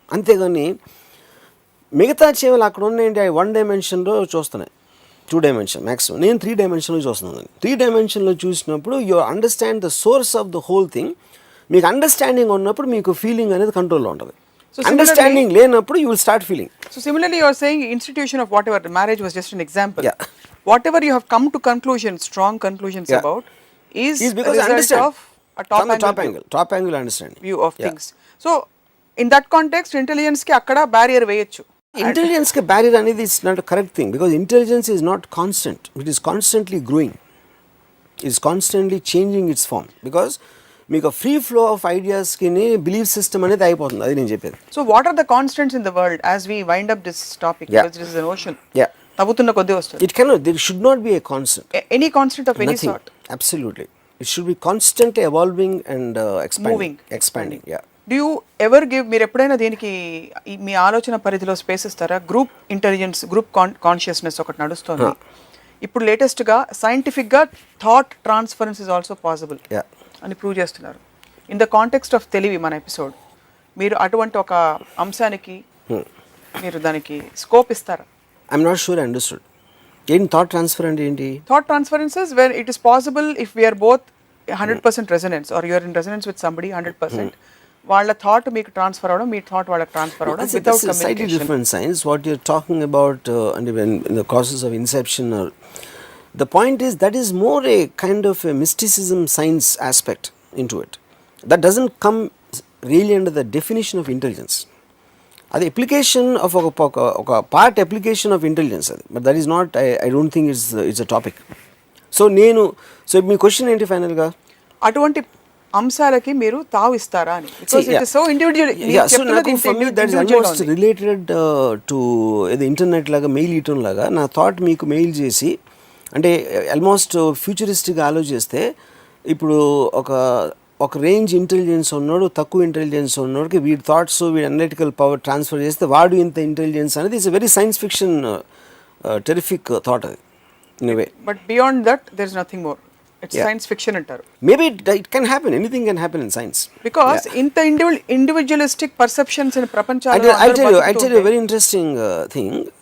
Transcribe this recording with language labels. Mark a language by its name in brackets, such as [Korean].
[Telugu] అంతేగాని మిగతా చీమలు అక్కడ ఉన్నాయంటే 1 డైమెన్షన్లో చూస్తున్నాయి, 2 డైమెన్షన్ మ్యాక్సిమం. నేను 3 డైమెన్షన్లో చూస్తున్నాను. 3 డైమెన్షన్లో చూసినప్పుడు [English] You understand the source of the whole thing. [Telugu] మీకు అండర్స్టాండింగ్ ఉన్నప్పుడు మీకు ఫీలింగ్ అనేది కంట్రోల్లో ఉంటుంది. అండర్స్టాండింగ్ లేనప్పుడు [English] You will start feeling. So similarly, you are saying institution of whatever the marriage was just an example. Yeah. Whatever you have come to conclusions, strong conclusions about, is because a result of a top angle understanding view of things. So in that context, [Telugu] intelligence ki akkada barrier veyochu. [English] Intelligence ke barrier anedi is not a correct thing, because intelligence is not constant. It is constantly growing. It is constantly changing its form, because మీకు free flow of ఐడియాస్కి belief system అనేది అయిపోతుంది. [Telugu] అది నేను చెప్పేది. [English] So what are the constants in the world as we wind up this topic, because it is an ocean. [Telugu] తవ్వుతున్న కొద్ది వస్తుంది. [English] It cannot, there should not be a constant. Any constant of any sort. Absolutely. It should be constantly evolving and expanding. Yeah. Do you ever give, [Telugu] మీరు ఎప్పుడైనా దీనికి మీ ఆలోచన పరిధిలో space ఇస్తారా? Group intelligence, group consciousness ఒకటి నడుస్తుంది ఇప్పుడు లేటెస్ట్గా. సైంటిఫిక్గా thought transference is also possible అని ప్రూవ్ చేస్తున్నారు. ఇన్ ద కాంటెక్స్ట్ ఆఫ్ తెలివి మన ఎపిసోడ్, మీరు అటువంటి ఒక అంశానికి మీరు దానికి స్కోప్ ఇస్తారా? [English] I'm not sure I understood. [Telugu] ఏంటి థాట్ ట్రాన్స్ఫర్ అంటే ఏంటి? [English] Thought transferences when it is possible if we're both 100% resonance, or you're in resonance with somebody 100%. [Telugu] వాళ్ళ థాట్ మీకు ట్రాన్స్ఫర్ అవడం, మీ థాట్ వాళ్ళకి ట్రాన్స్ఫర్ అవడం without [English] That's a slightly communication. different science. What you're talking about, and when in the process of inception, or the point is that is more a kind of a mysticism science aspect into it. That doesn't come really under the definition of intelligence. [Telugu] అది application of ఒక [English] Part application of intelligence అది, but that is not, I don't think it's a topic. [Telugu] So మీ question ఏంటి ఫైనల్గా? అటువంటి అంశాలకి మీరు తావిస్తారా అని? [English] Because it is so individual. [Telugu] Almost related to ఏదో internet లాగా, మెయిల్ ఇయటం లాగా నా థాట్ మీకు మెయిల్ చేసి, అంటే ఆల్మోస్ట్ ఫ్యూచరిస్టిక్గా ఆలోచిస్తే ఇప్పుడు ఒక రేంజ్ ఇంటెలిజెన్స్ ఉన్నాడు, తక్కువ ఇంటెలిజెన్స్ ఉన్నోడికి వీడి థాట్స్, వీడి అనలిటికల్ పవర్ ట్రాన్స్ఫర్ చేస్తే వాడు ఇంత ఇంటెలిజెన్స్ అనేది it's very science fiction terrific thought అది in way. [English] But beyond that there is nothing more. It's science fiction అంటారు. Maybe it can happen, anything can happen in science. [Telugu] Because ఇంత ఇండివిడ్యువలిస్టిక్ perceptions in ప్రపంచంలో [English] I tell you a very interesting thing.